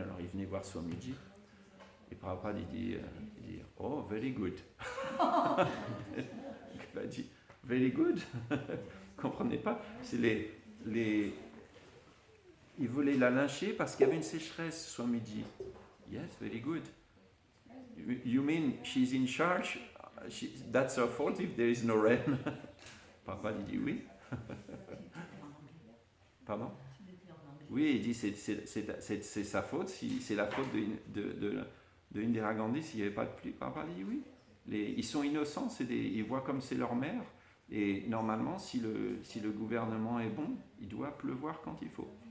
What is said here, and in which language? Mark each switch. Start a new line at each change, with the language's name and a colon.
French: Alors, ils venaient voir Swamiji. Et Prabhupada, il dit
English: oh, very good.
French: Il a dit,
English: very good.
French: Vous ne comprenez pas? C'est ils voulaient la lyncher parce qu'il y avait une sécheresse, Swamiji.
English: Yes, very good. You mean she's in charge? That's her fault if there is no rain.
French: Prabhupada, il dit oui. Pardon? Oui, il dit c'est sa faute, c'est la faute de Indira Gandhi s'il n'y avait pas de pluie. Prabhupada dit oui. Ils sont innocents, ils voient comme c'est leur mère, et normalement, si le gouvernement est bon, il doit pleuvoir quand il faut.